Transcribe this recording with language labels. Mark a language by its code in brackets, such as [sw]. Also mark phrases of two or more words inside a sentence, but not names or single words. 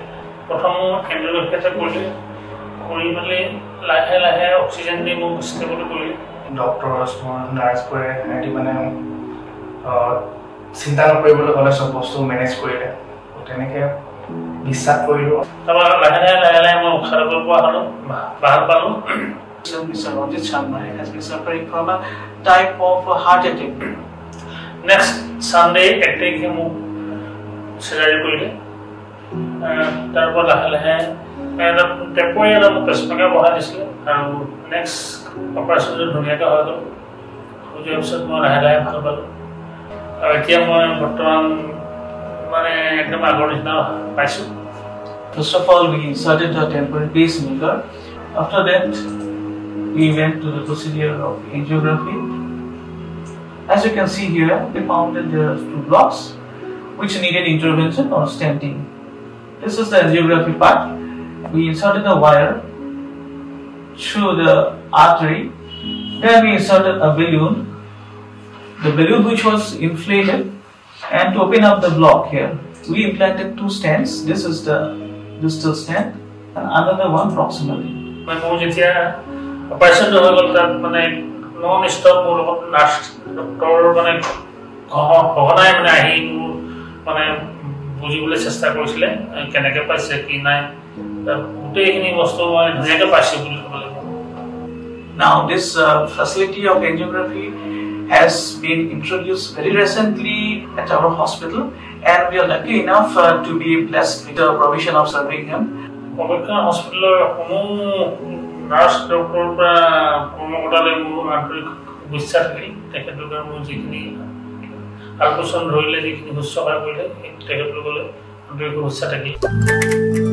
[as] প্ৰথম এণ্টিবায়'টিক এটা কৰিলে, কৰি মেলি লাহে লাহে অক্সিজেন দি মোক ষ্টেবল কৰিলে। ডক্টৰছবোৰ নাৰ্ছবোৰে সিহঁতি মানে চিন্তা নকৰিবলৈ ক'লে, চব বস্তু মেনেজ কৰিলে। তেনেকৈ বিশ্বাস কৰিলোঁ। তাৰপৰা লাহে লাহে মই উশাহ ল'ব পৰা হ'লোঁ, ভাল পালোঁ। [en] Mr. Ranjit Sharma has been suffering from a type of heart attack. Next Sunday, [as] 1 তাৰিখে মোক চেলাৰী কৰিলে। তাৰপৰা লাহে লাহে টেম্প'ৰাৰী এটা মোক পেচমেকাৰ বহাই দিছিলে আৰু নেক্সট অপাৰেশ্যনটো ধুনীয়াকৈ হৈ গ'ল। হৈ যোৱাৰ পিছত মই লাহে লাহে ভাল পালোঁ আৰু এতিয়া মই বৰ্তমান মানে একদম আগৰ নিচিনা পাইছোঁ। [en] First of all, we inserted a temporary pacemaker. After that, we went to the procedure of angiography. As you can see here, we found that there are 2 blocks which needed intervention or stenting. This is the angiography part. We inserted a wire through the artery. Then we inserted a balloon, the balloon which was inflated, and to open up the block here, we implanted 2 stents. This is the distal stent and another one proximally. [as] মোৰ যেতিয়া অপাৰেশ্যনটো হৈ গ'ল, তাত মানে [en] non stop [as] মোৰ লগত নাৰ্ছ ডক্টৰ মানে সঘনাই মানে আহি মোৰ মানে বুজিবলৈ চেষ্টা কৰিছিলে, কেনেকৈ পাইছে কি নাই, গোটেইখিনি বস্তু মই ধুনীয়াকৈ পাইছোঁ বুলি ক'ব লাগিব। [en] Now this facility of angiography has been introduced very recently at our hospital, and we are lucky enough to be blessed with the provision of serving him. [as] অপেক্ষা হস্পিটেলৰ কোনো নাৰ্ছ ডক্টৰৰ পৰা কৰ্মকৰ্তালৈ মোৰ আন্তৰিক বিশ্বাস থাকিল। তেখেতলোকে মোৰ যিখিনি আলপোচন ধৰিলে, যিখিনি শুশ্ৰূষা কৰিলে, তেখেতলোকলৈ আন্তৰিক শুভেচ্ছা থাকিল।